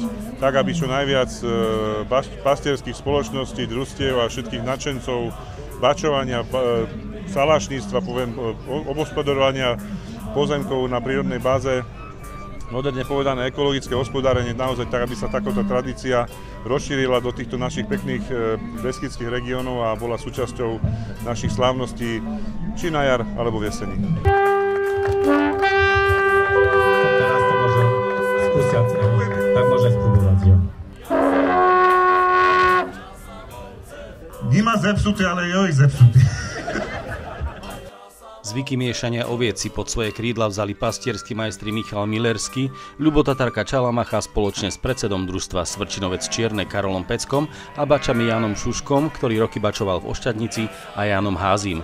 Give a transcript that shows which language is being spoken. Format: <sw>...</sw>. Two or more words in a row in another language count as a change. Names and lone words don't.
<sk>tak aby čo najviac pastierských spoločností, družstiev a všetkých nadšencov bačovania, salašníctva, obospodarovania pozemkov na prírodnej báze, moderne povedané ekologické hospodárenie, naozaj tak, aby sa takáto tradícia rozšírila do týchto našich pekných beskydských regiónov a bola súčasťou našich slávností či na jar, alebo v jeseni. Teraz to môže skúsiať, tak môže spróbować.</sk> <pl>Nie ma zepsuty, ale joj zepsuty.</pl> <sk>Zvyky miešania oviec si pod svoje krídla vzali pastierskí majstri Michal Millerský, Ľubotatarka Čalamacha spoločne s predsedom družstva Svrčinovec Čierne Karolom Peckom a bačami Jánom Šuškom, ktorý roky bačoval v Ošťadnici, a Jánom Házim.</sk>